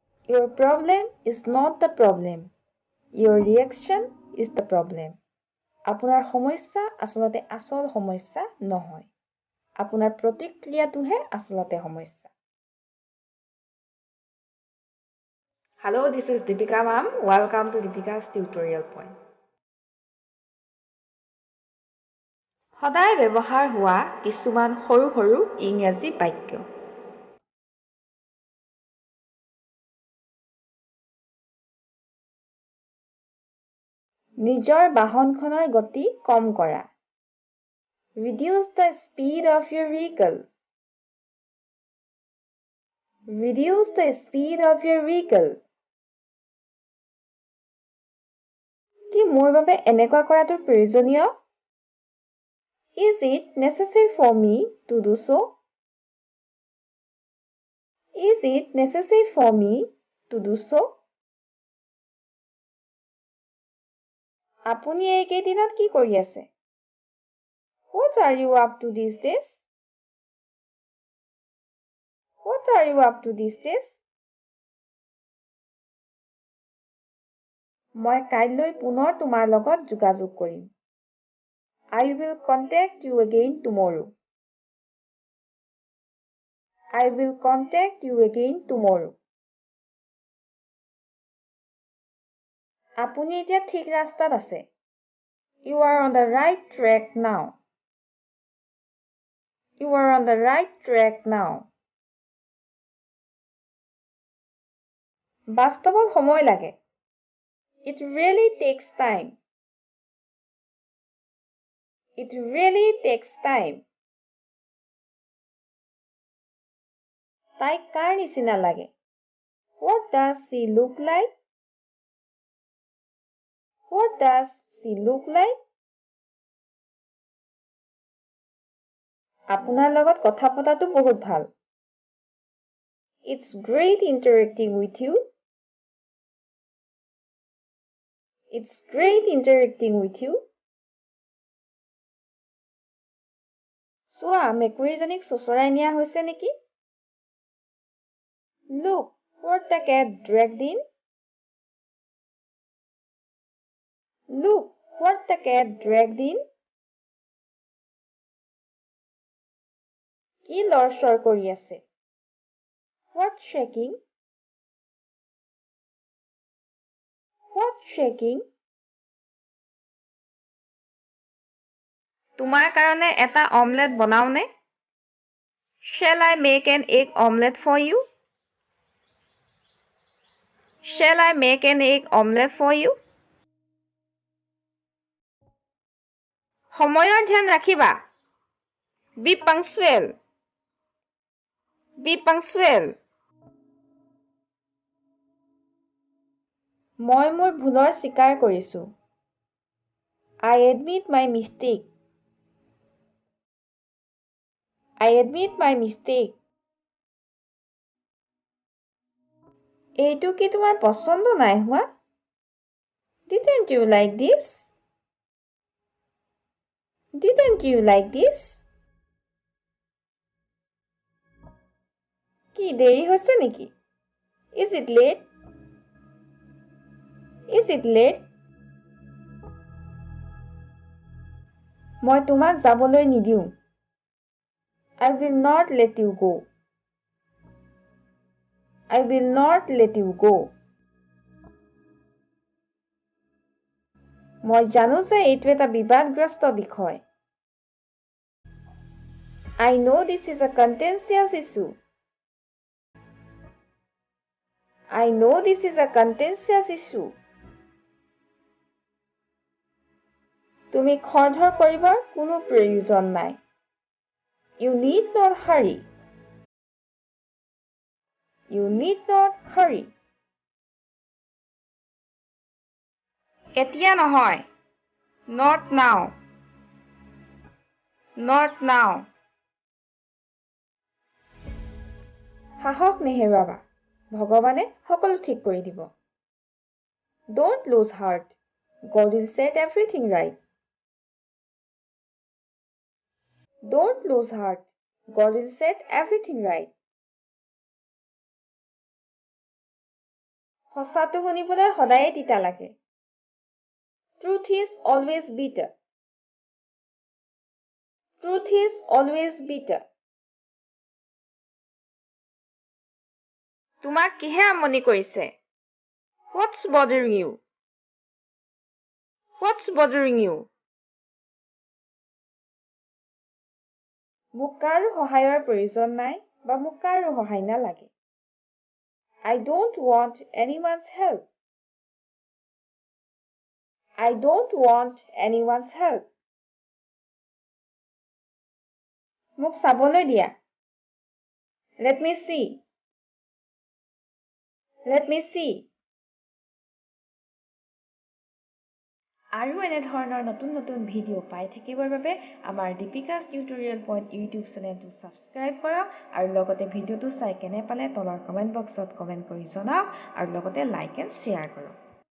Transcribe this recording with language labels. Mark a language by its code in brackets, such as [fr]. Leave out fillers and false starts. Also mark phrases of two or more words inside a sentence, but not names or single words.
[en] Your problem is not the problem. Your reaction is the problem. [as] আপোনাৰ সমস্যা আচলতে আসল সমস্যা নহয়। আপোনাৰ প্ৰতিক্ৰিয়াটোহে আচলতে সমস্যা। [en] Hello, this is Deepika ma'am. Welcome to Deepika's tutorial point. [as] সদায় ব্যৱহাৰ হোৱা কিছুমান সৰু সৰু ইংৰাজী বাক্য। নিজৰ বাহনখনৰ গতি কম কৰা। [en] Reduce the speed of your vehicle. Reduce the speed of your vehicle. [as] কি মোৰ বাবে এনেকুৱা কৰাটো প্ৰয়োজনীয়? [en] Is it necessary for me to do so? Is it necessary for me to do so? [as] আপুনি এই কেইদিনত কি কৰি আছে? [en] What are you up to these days? What are you up to these days? [as] মই কাইলৈ পুনৰ তোমাৰ লগত যোগাযোগ কৰিম। [en] I will contact you again tomorrow. I will contact you again tomorrow. [as] আপুনি এতিয়া ঠিক ৰাস্তাত আছে। [en] You are on the right track now. You are on the right track now. [as] বাস্তৱত সময় লাগে। [en] It really takes time. It really takes time. [as] তাইক কাৰ নিচিনা লাগে? [en] What does she look like? What does she look like? [as] আপোনাৰ লগত কথা পতাটো বহুত ভাল। [en] It's great interacting with you. It's great interacting with you. [as] চোৱা মেকুৰীজনীক চোঁচৰাই নিয়া হৈছে নেকি? [en] Look what the cat dragged in. Look what the cat dragged in. [as] কি লৰচৰ কৰি আছে? [en] What shaking? What shaking? [as] তোমাৰ কাৰণে এটা অমলেট বনাওনে? [en] Shall I make an egg omelette for you? Shall I make an egg omelette for you? [as] সময়ৰ ধ্যান ৰাখিবা। [en] Be punctual. Be punctual. [as] মই মোৰ ভুলৰ স্বীকাৰ কৰিছো। [en] I admit my mistake. I admit my mistake. [as] এইটো কি তোমাৰ পছন্দ নাই হোৱা? [en] Didn't you like this? Didn't you like this? [as] কি দেৰি হৈছে নেকি? [en] Is it late? Is it late? [as] মই তোমাক যাবলৈ নিদিওঁ। [en] I will not let you go. I will not let you go. [as] মই জানো যে এইটো এটা বিবাদগ্ৰস্ত বিষয়। [en] I know this is a contentious issue. I know this is a contentious issue. [as] তুমি খৰধৰ কৰিবৰ কোনো প্ৰয়োজন নাই। [en] You need not hurry. You need not hurry. [as] এতিয়া নহয়। [en] Not now. Not now. [as] সাহস নেহেৰুৱাবা। ভগৱানে সকলো ঠিক কৰি দিব। [en] Don't lose heart. God will set everything right. Don't lose heart. God will set everything right. [as] সঁচাটো শুনিবলৈ সদায়ে তিতা লাগে। [en] Truth is always bitter. Truth is always bitter. [as] তোমাক কিহে আমনি কৰিছে? [en] What's bothering you? What's bothering you? [as] মোক কাৰো সহায়ৰ প্ৰয়োজন নাই বা মোক কাৰো সহায় নালাগে। [en] I don't want anyone's help. I don't want anyone's help. [as] মোক চাবলৈ দিয়া। [en] Let me see. Let me see. [as] আৰু এনে ধৰণৰ নতুন ভিডিঅ' পাই থাকিবৰ বাবে আমাৰ দীপিকাছ টিউটৰিয়েল পইণ্ট ইউটিউব চেনেলটো ছাবস্ক্ৰাইব কৰক আৰু লগতে ভিডিঅ'টো চাই কেনে পালে তলৰ [en] comment box [as] কমেণ্ট কৰি জনাওক আৰু লগতে [en] like and share [as] কৰক।